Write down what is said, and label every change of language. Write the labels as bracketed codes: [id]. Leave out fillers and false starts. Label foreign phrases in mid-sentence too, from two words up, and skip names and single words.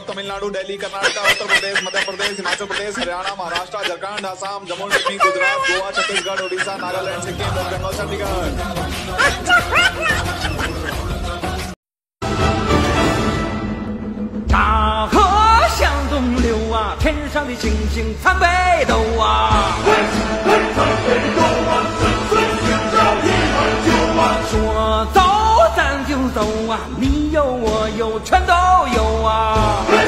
[hi] तमिलनाडु, दिल्ली, कर्नाटक, उत्तर प्रदेश, मध्य प्रदेश, हिमाचल प्रदेश, हरियाणा, महाराष्ट्र, झारखंड, असम, जम्मू कश्मीर, गुजरात, गोवा, छत्तीसगढ़, उड़ीसा, नागालैंड, सिक्किम, वेस्ट बंगाल, चंडीगढ़। [zh] 大河向东流啊，天上的星星参北斗啊。说走咱就走啊，你有我有全都有啊。